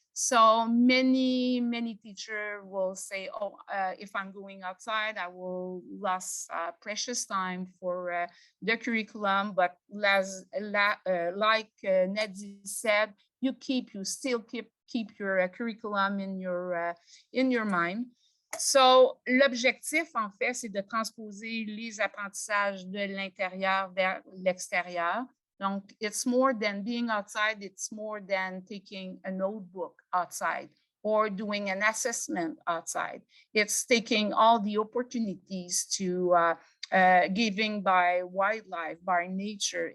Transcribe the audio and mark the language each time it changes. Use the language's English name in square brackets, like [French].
[English] So many teachers will say, oh, if I'm going outside, I will lose precious time for the curriculum. But like Nadie said, you still keep your curriculum in your mind. [French] So, l'objectif, en fait, c'est de transposer les apprentissages de l'intérieur vers l'extérieur. [English] Donc, it's more than being outside, it's more than taking a notebook outside or doing an assessment outside. It's taking all the opportunities to giving by wildlife, by nature.